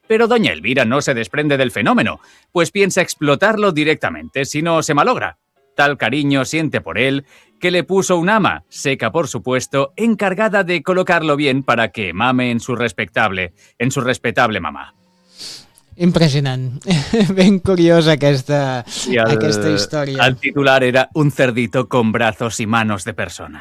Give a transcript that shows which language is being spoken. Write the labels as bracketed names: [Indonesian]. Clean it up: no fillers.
[Spanish] Pero doña Elvira no se desprende del fenómeno, pues piensa explotarlo directamente si no se malogra. Tal cariño siente por él que le puso un ama, seca por supuesto, encargada de colocarlo bien para que mame en su respetable mamá. [Catalan] Impressionant, ben curiosa aquesta història. [Spanish] El titular era un cerdito con brazos y manos de personas.